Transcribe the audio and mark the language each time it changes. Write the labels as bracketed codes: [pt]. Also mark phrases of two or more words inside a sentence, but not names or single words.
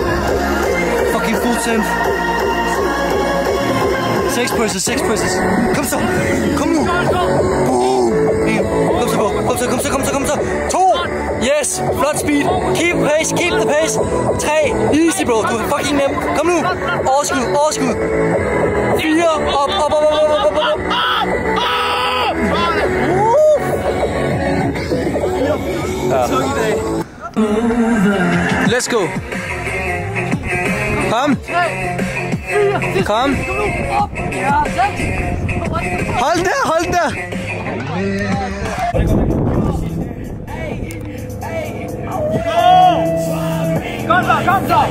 [en] Fucking full send. 6 presses. [da] Kom nu. Boom. Kom så. 2. Yes. Flot speed. [en] Keep the pace. 3. Easy, bro. [da] Du er fucking nem. Kom nu. Overskud. 4. Op. [en] Let's go. [da] Kom. Hold der. Kom så.